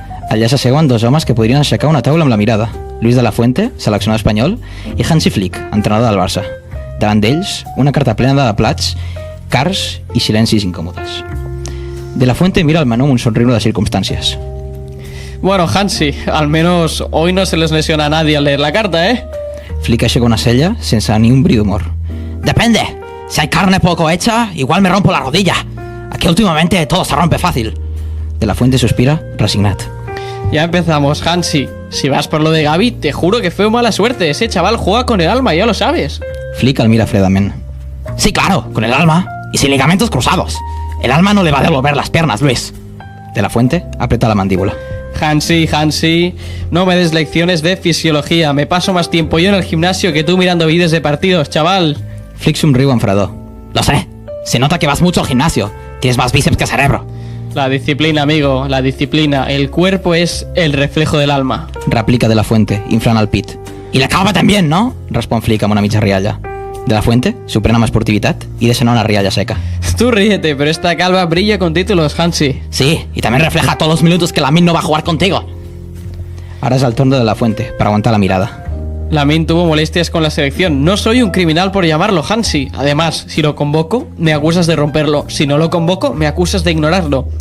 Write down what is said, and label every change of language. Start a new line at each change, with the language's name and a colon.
Catalan: Allà s'asseuen dos homes que podrien aixecar una taula amb la mirada. Luis de la Fuente, seleccionador espanyol, i Hansi Flick, entrenador del Barça. Davant d'ells, una carta plena de plats, cars i silencis incòmodes. De la Fuente mira el menú amb un somriure de circumstàncies.
Spanish: Bueno, Hansi, al menos hoy no se les lesiona a nadie al leer la carta, ¿eh?
Catalan: Flick aixeca una cella sense ni un bri d'humor.
Spanish: Depende. Si hay carne poco hecha, igual me rompo la rodilla. Aquí últimamente todo se rompe fácil.
Catalan: De la Fuente suspira, resignat.
Spanish: Ya empezamos, Hansi. Si vas por lo de Gavi, te juro que fue mala suerte. Ese chaval juega con el alma, ya lo sabes.
Catalan: Flick al mira fredamente.
Spanish: Sí, claro, con el alma. Y sin ligamentos cruzados. El alma no le va a devolver las piernas, Luis. De la Fuente aprieta la mandíbula. Hansi, no me des lecciones de fisiología. Me paso más tiempo yo en el gimnasio que tú mirando vídeos de partidos, chaval.
Catalan: Flick somriu
Spanish: enfadado. Lo sé. Se nota que vas mucho al gimnasio. Tienes más bíceps que cerebro. La disciplina, amigo, la disciplina. El cuerpo es el reflejo del alma. Replica de la Fuente, inflando el pit. Y la calva también, ¿no?
Catalan: Respon Flick amb una mitja rialla. De la Fuente s'ho pren amb esportivitat i deixa anar una rialla seca.
Spanish: Tú ríete, pero esta calva brilla con títulos, Hansi. Sí, y también refleja todos los minutos que Lamine no va a jugar contigo. Ahora es el turno de la Fuente para aguantar la mirada. Lamine tuvo molestias con la selección. No soy un criminal por llamarlo, Hansi. Además, si lo convoco, me acusas de romperlo. Si no lo convoco, me acusas de ignorarlo.